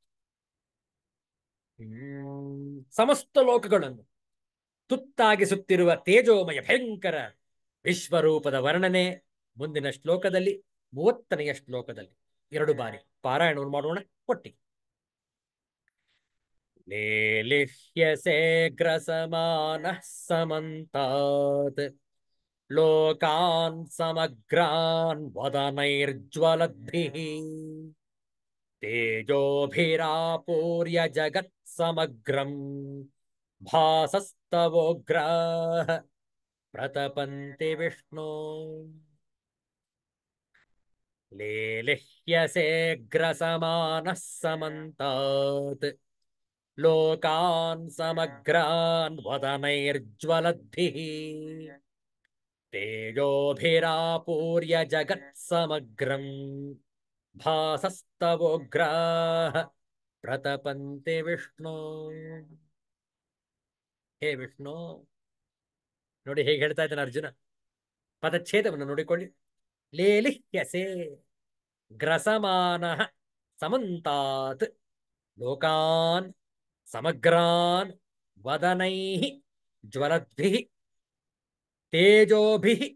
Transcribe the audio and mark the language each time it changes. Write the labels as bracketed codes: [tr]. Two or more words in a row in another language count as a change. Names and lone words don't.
[kn] ಸಮಸ್ತ ಲೋಕಗಳನ್ನು ತುತ್ತಾಗಿಸುತ್ತಿರುವ ತೇಜೋಮಯ ಭಯಂಕರ ವಿಶ್ವರೂಪದ ವರ್ಣನೆ ಮುಂದಿನ ಶ್ಲೋಕದಲ್ಲಿ, 30ನೆಯ ಶ್ಲೋಕದಲ್ಲಿ 2 ಬಾರಿ ಪಾರಾಯಣವನ್ನು ಮಾಡೋಣ ಒಟ್ಟಿಗೆ. [sa] ಲೇಲಿಹ್ಯಸೆ ಗ್ರಸಮಾನಃ ಸಮಂತಾತ್ ಲೋಕಾನ್ ಸಮಗ್ರಾನ್ ವದನೈರ್ಜ್ವಲದ್ಭಿಃ ತೇಜೋಭಿರಾಪೂರ್ಯ ಜಗತ್ ಸಮಗ್ರಂ ಭಾಸಸ್ತವೋಗ್ರಾಃ ಪ್ರತಪಂತಿ ವಿಷ್ಣು. ಲೇಲಿಹ್ಯಸೆ ಗ್ರಸಮಾನಃ ಸಮಂತಾತ್ ಲೋಕಾನ್ ಸಮಗ್ರಾನ್ ವದನೈರ್ಜ್ವಲದ್ಭಿಃ ತೇಜೋಭಿರಾಪೂರ್ಯ ಜಗತ್ ಸಮಗ್ರಂ ಭಾಸಸ್ತವೋಗ್ರಾಃ ಪ್ರತಪಂತಿ ವಿಷ್ಣು. [kn] ಹೇ ವಿಷ್ಣು, ನೋಡಿ ಹೇಗೆ ಹೇಳ್ತಾ ಇದ್ದಾನೆ ಅರ್ಜುನ. ಪದಚ್ಛೇದವನ್ನು ನೋಡಿಕೊಳ್ಳಿ. [sa] ಲೇಲಿಹ್ಯಸೆ ಗ್ರಸಮಾನಃ ಸಮಂತಾತ್ ಲೋಕಾನ್ ಸಮಗ್ರಾನ್ ವದನೈಃ ಜ್ವಲದ್ಭಿಃ ತೇಜೋಭಿಃ